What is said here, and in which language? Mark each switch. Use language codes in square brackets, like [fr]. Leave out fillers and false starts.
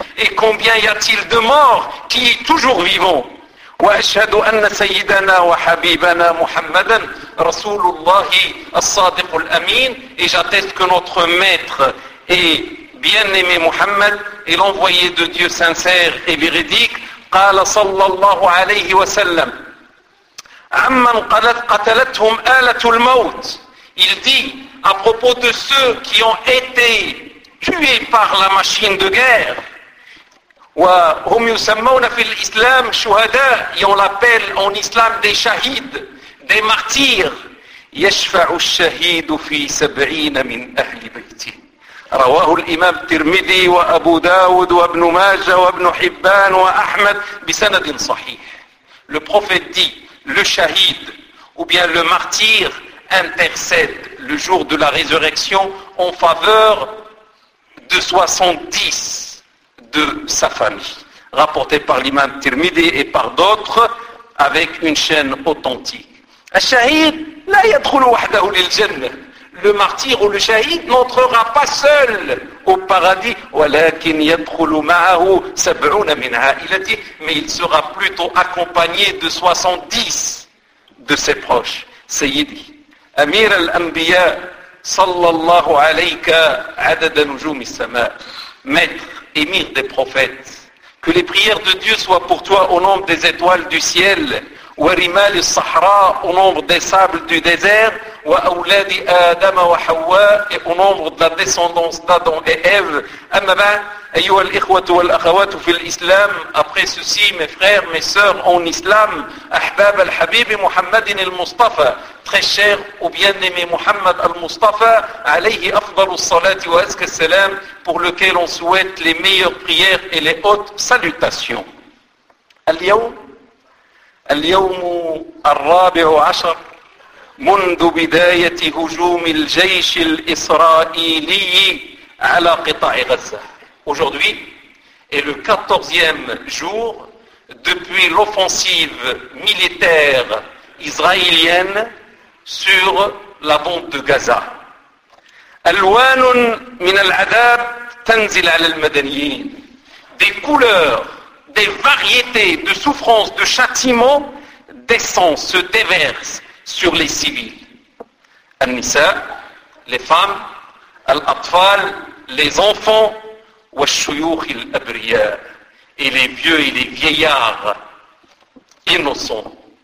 [fr] Et combien y a-t-il de morts qui est toujours vivant? [ar] وَأَشْهَدُ أَنَّ سَيِّدَنَا وَحَبِيبَنَا مُحَمَّدًا رَسُولُ اللَّهِ الصَّادِقُ الْأَمِينَ. [fr] Et j'atteste que notre maître et bien-aimé Muhammad est l'envoyé de Dieu sincère et véridique. [ar] قال صلى الله عليه وسلم عمن قتلتهم آلة الموت. [fr] Il dit à propos de ceux qui ont été tués par la machine de guerre. [ar] وهم يسمون في الإسلام شهداء. [fr] Et on l'appelle en islam des shahids, des martyrs. [ar] يشفع الشهيد في سبعين من أهل بيته. رواه الإمام الترمذي وأبو داود وابن ماجة وابن حبان وأحمد بسند صحيح. [fr] Le prophète dit, le shahid, ou bien le martyr, intercède le jour de la résurrection en faveur de 70 de sa famille. Rapporté par l'imam Tirmidhi et par d'autres, avec une chaîne authentique. [ar] الشهيد لا يدخل وحده للجنة. [fr] Le martyr ou le shahid n'entrera pas seul au paradis. [ar] ولكن يدخل معه 70 من عائلته. [fr] Mais il sera plutôt accompagné de 70 de ses proches. [ar] سيدي أمير الأنبياء صلى الله عليك عدد نجوم السماء. [fr] Maître, émir des prophètes, que les prières de Dieu soient pour toi au nombre des étoiles du ciel. [ar] ورمال الصحراء [fr] au nombre des sables du désert. [ar] وأولاد آدم وحواء [fr] au nombre de la descendance d'Adam et Ève. [ar] أما بعد أيها الإخوة والأخوات في الإسلام. [fr] Après ceci, mes frères, mes sœurs en islam, [ar] أحباب الحبيب محمد المصطفى. [fr] Très cher ou bien-aimé Muhammad al-Mustafa, [ar] alayhi afdalu salati wa azka salam, [fr] pour lequel on souhaite les meilleures prières et les hautes salutations. [ar] اليوم الرابع عشر منذ بداية هجوم الجيش الإسرائيلي على قطاع غزة. [fr] Aujourd'hui est le 14e jour depuis l'offensive militaire israélienne sur la bande de Gaza. [ar] ألوان من العذاب تنزل على المدنيين. [fr] Des couleurs, des variétés de souffrances, de châtiments descendent, se déversent sur les civils. [ar] An-nisa, [fr] les femmes, [ar] al-atfal, [fr] les enfants, [ar] wash-shuyukh al-abriya, [fr] et les vieux et les vieillards innocents.